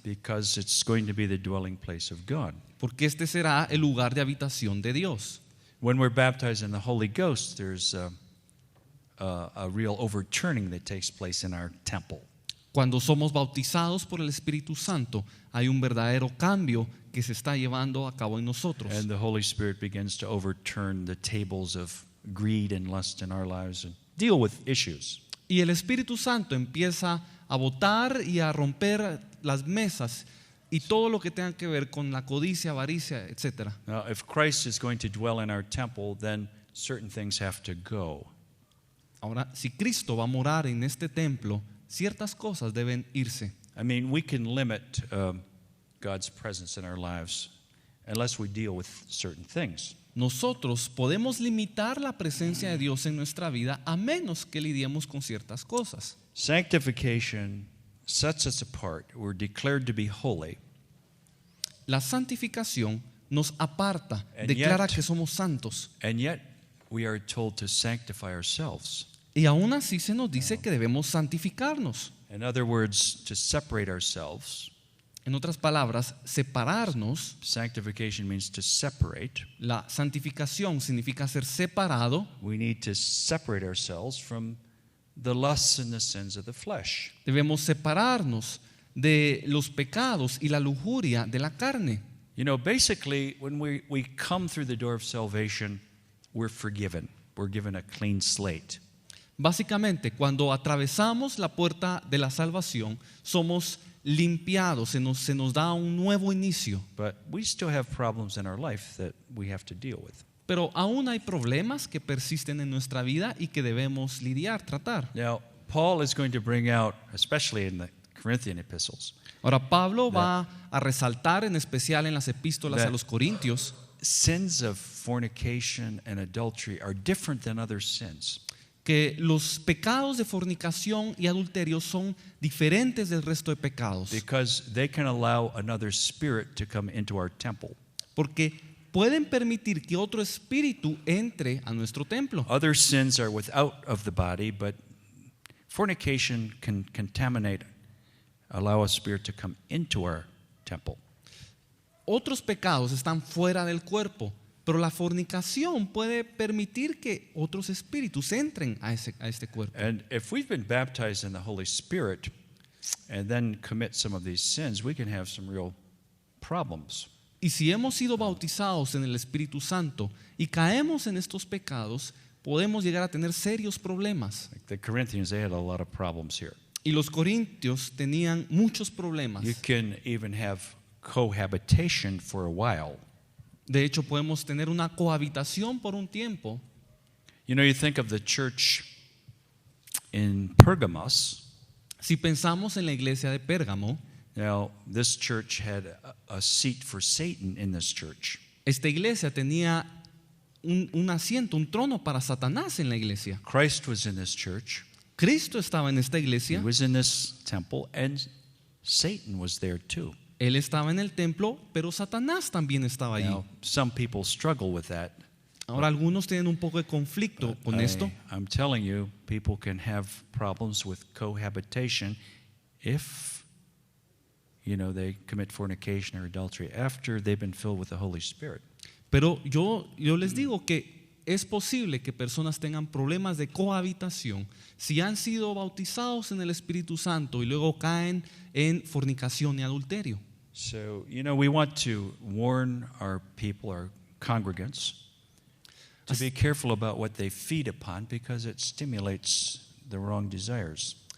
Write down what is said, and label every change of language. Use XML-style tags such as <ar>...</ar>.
<en>Because it's going to be the dwelling place of God.</en> <es>porque este será el lugar de habitación de Dios.</es> <en>When we're baptized in the Holy Ghost, there's a real overturning that takes place in our temple.</en> <es>Cuando somos bautizados por el Espíritu Santo, hay un verdadero cambio que se está llevando a cabo en nosotros.</es> <en>And the Holy Spirit begins to overturn the tables of greed and lust in our lives and deal with issues.</en> <es>Y el Espíritu Santo empieza a botar y a romper las mesas y todo lo que tenga que ver con la codicia, avaricia, etc.</es> <en>Now, if Christ is going to dwell in our temple, then certain things have to go.</en> <es>Ahora, si Cristo va a morar en este templo, ciertas cosas deben irse.</es> <en>I mean, we can limit God's presence in our lives unless we deal with certain things.</en> <es>Nosotros podemos limitar la presencia de Dios en nuestra vida a menos que lidiemos con ciertas cosas.</es> <en>Sanctification sets us apart. We're declared to be holy.</en> <es>La santificación nos aparta,</es> <en>And</en> <es>declara</es> <en>yet-</en> <es>que somos santos.</es> <en>And yet, we are told to sanctify ourselves.</en> <es>Y aún así se nos dice que debemos santificarnos.</es> <en>In other words, to separate ourselves.</en> <es>En otras palabras, separarnos.</es> <en>Sanctification means to separate.</en> <es>La santificación significa ser separado.</es> <en>We need to separate ourselves from the lusts and the sins of the flesh.</en> <es>Debemos separarnos de los pecados y la lujuria de la carne.</es> <en>You know, basically, when we come through the door of salvation, we're forgiven. We're given a clean slate.</en> <es>Básicamente, cuando atravesamos la puerta de la salvación, somos limpiados, se nos da un nuevo inicio.</es> <en>But we still have problems in our life that we have to deal with.</en> <es>Pero aún hay problemas que persisten en nuestra vida y que debemos lidiar, tratar.</es> <en>Now, Paul is going to bring out, especially in the Corinthian epistles,</en> <es>Ahora, Pablo va a resaltar en especial en las epístolas a</es> <en>That-</en> <es>los Corintios</es> <en>sins of fornication and adultery are different than other sins.</en> <es>que los pecados de fornicación y adulterio son diferentes del resto de pecados,</es> <en>Because they can allow another spirit to come into our temple.</en> <es>porque pueden permitir que otro espíritu entre a nuestro templo.</es> <en>Other sins are without of the body, but fornication can contaminate, allow a spirit to come into our temple.</en> <es>Otros pecados están fuera del cuerpo, Pero la fornicación puede permitir que otros espíritus entren a este cuerpo.</es> <en>And if we've been baptized in the Holy Spirit and then commit some of these sins, we can have some real problems.</en> <es>Y si hemos sido bautizados en el Espíritu Santo y caemos en estos pecados, podemos llegar a tener serios problemas.</es> <en>Like the Corinthians, they had a lot of problems here.</en> <es>Y los corintios tenían muchos problemas.</es> <en>You can even have cohabitation for a while.</en> <es>De hecho, podemos tener una cohabitación por un tiempo.</es> <en>You know, you think of the church in Pergamos.</en> <es>Si pensamos en la iglesia de Pérgamo,</es> <en>Now, this church had a seat for Satan in this church.</en> <es>esta iglesia tenía un asiento, un trono para Satanás en la iglesia.</es> <en>Christ was in this church.</en> <es>Cristo estaba en esta</es> <en>He</en> <es>iglesia,</es> <en>was in this temple, and Satan was there too.</en> <es>él estaba en el templo, pero Satanás también estaba allí.</es> <en>Now, some people struggle with that.</en> <es>Ahora algunos tienen un poco de conflicto con esto.</es> <en>I'm telling you, people can have problems with cohabitation if they commit fornication or adultery after they've been filled with the Holy Spirit.</en> <es>Pero yo les digo que es posible que personas tengan problemas de cohabitación si han sido bautizados en el Espíritu Santo y luego caen en fornicación y adulterio.</es> <en>So, we want to warn our people, our congregants, to be careful about what they feed upon because it stimulates the wrong desires.</en>